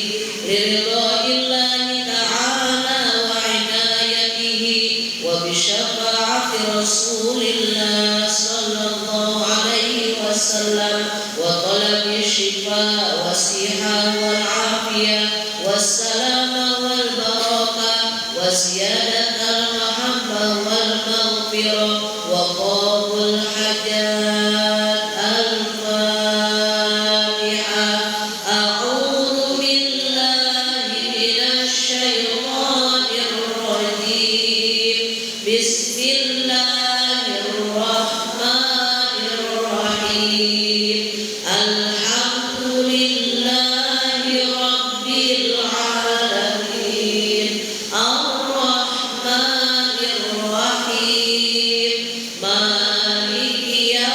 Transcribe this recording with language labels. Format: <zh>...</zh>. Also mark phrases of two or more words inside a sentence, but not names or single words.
<ar>لرضا الله تعالى وعنايته وبشفاعة رسول الله صلى الله عليه وسلم وطلب الشفاء والصحة والعافية والسلامة والبركة وزيادة المحبة والمغفرة وقبول الحاجات الفاتحة أعوذ بالله من الشيطان الرجيم بسم الله الرحمن الرحيم الحمد لله رب العالمين الرحمن الرحيم مالك</ar>